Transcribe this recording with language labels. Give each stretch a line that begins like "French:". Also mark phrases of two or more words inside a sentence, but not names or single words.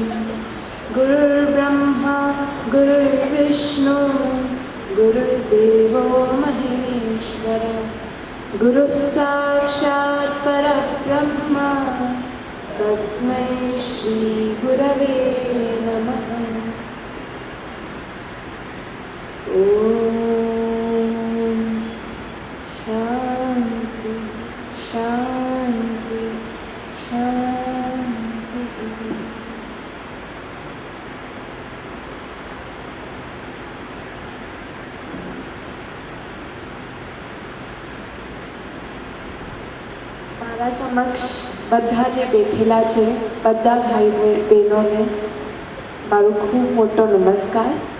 Sanskrit: गुरुर्ब्रह्मा गुरुर्विष्णु गुरुर्देवो महेश्वर गुरुः साक्षात् परब्रह्म तस्मै श्री गुरवे नमः। ॐ शान्ति शान्ति शान्ति।
Gujarati: મારા સમક્ષ બધા જે બેઠેલા છે બધા ભાઈ બહેનોને મારો ખૂબ મોટો નમસ્કાર।